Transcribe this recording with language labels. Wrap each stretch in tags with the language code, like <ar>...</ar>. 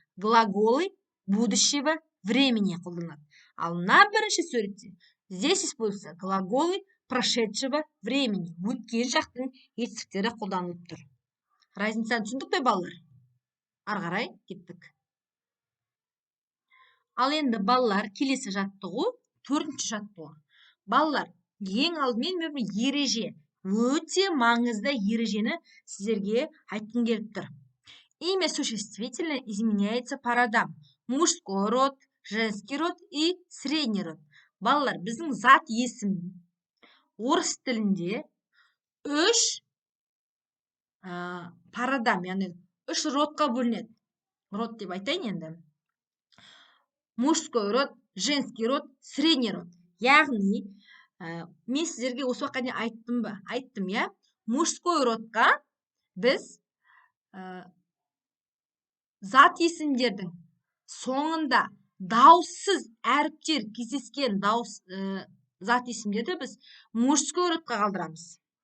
<ru>Глаголы будущего времени</ru> <kk>қолданылады.</kk> <ru>Ал на</ru> <kk>бірінші суретте</kk> <ru>здесь используются глаголы прошедшего времени.</ru> <kk>Өткен шақтың етістіктері қолданылып тұр. Разницаны түсіндік пе, балалар? Ары қарай кеттік. Ал енді балалар, келесі жаттығу, 4-ші жаттығу. Балалар, ең алдымен ереже, өте маңызды ережені сіздерге айтқым келіп тұр.</kk> <ru>Имя существительное изменяется по родам. Мужской род, женский род и средний род.</ru> <kk>Балалар, біздің зат есім орыс тілінде 3 парадам, яғни 3 родқа бөлінеді. Род деп айтайын енді.</kk> <ru>Мужской род, женский род, средний род.</ru> <kk>Яғни, мен сіздерге осы уақытқа дейін айттым, я? Мужской родқа біз зат есімдердің соңында дауыссыз әріптер кездескен зат есімдерді біз мужской родқа қалдырамыз.</kk>